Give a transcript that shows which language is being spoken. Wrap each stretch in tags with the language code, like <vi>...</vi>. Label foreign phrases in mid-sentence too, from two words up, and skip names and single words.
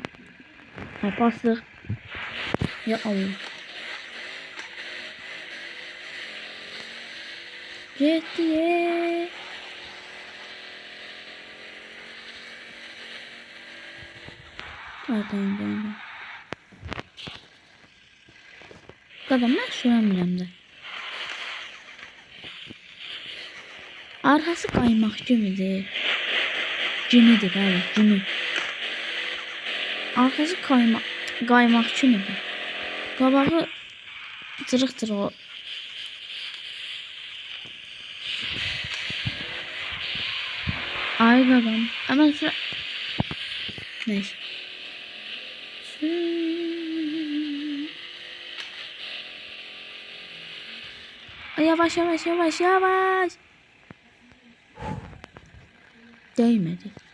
<tr>Ha bastık. Ya Allah. Gitti. Tamam.</tr> <az>Qadam mən sürəmirəm də. Arxası qaymaq kimidir. Cinidir, bəli, cini. Arxası qaymaq kimidir. Qabağı cırıq-cırıq o. Ay qadam. Hemen sürə...</az> <tr>Neyse. Yavaş. Değmedi.</tr>